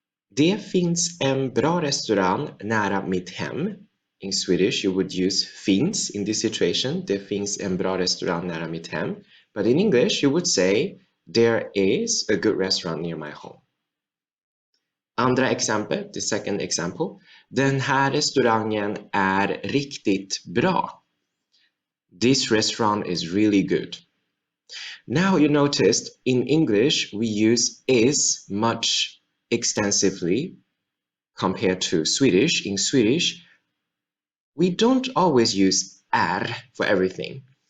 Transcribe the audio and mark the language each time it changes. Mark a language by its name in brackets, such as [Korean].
[Swedish] Det finns en bra restaurang nära mitt hem. [English] In Swedish you would use finns in this situation. [Swedish] Det finns en bra restaurang nära mitt hem. [English] But in English you would say there is a good restaurant near my home. [Swedish] Andra exempel, [English] the second example. [Swedish] Den här restaurangen är riktigt bra. [English] This restaurant is really good. Now you noticed in English we use is much extensively compared to Swedish. In Swedish, we don't always use är for everything.